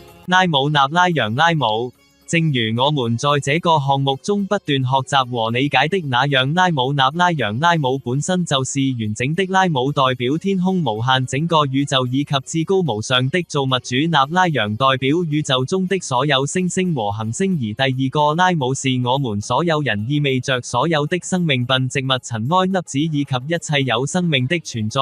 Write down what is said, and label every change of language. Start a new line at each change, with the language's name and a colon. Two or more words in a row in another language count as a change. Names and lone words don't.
Chinese: 拉姆納拉揚拉姆。正如我們在這個項目中不斷學習和理解的那樣，拉姆納拉揚拉姆本身就是完整的。拉姆代表天空無限整個宇宙以及至高無上的造物主，納拉揚代表宇宙中的所有星星和行星，而第二個拉姆是我們所有人，意味着所有的生命品、植物、塵埃、粒子以及一切有生命的存在。